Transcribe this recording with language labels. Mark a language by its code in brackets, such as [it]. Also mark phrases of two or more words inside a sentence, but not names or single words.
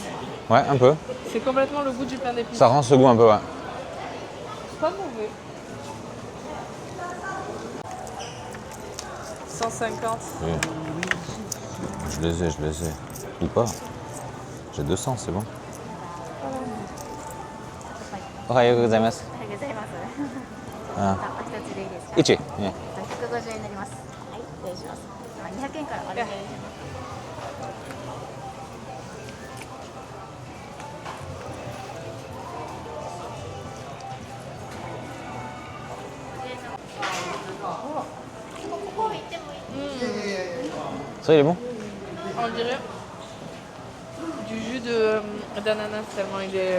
[fr] Ouais, un peu. C'est complètement le goût du pain d'épices. Ça rend ce goût un peu, ouais. C'est pas mauvais. 150. Oui. Je les ai. Ou pas. J'ai 200, c'est bon. [ja] おはようございます. Ah. Ichi. Yeah. 150円になります。はい、失礼します。200円からお願いします。 [fr] Ça, il est bon? On dirait du jus d'ananas tellement il est...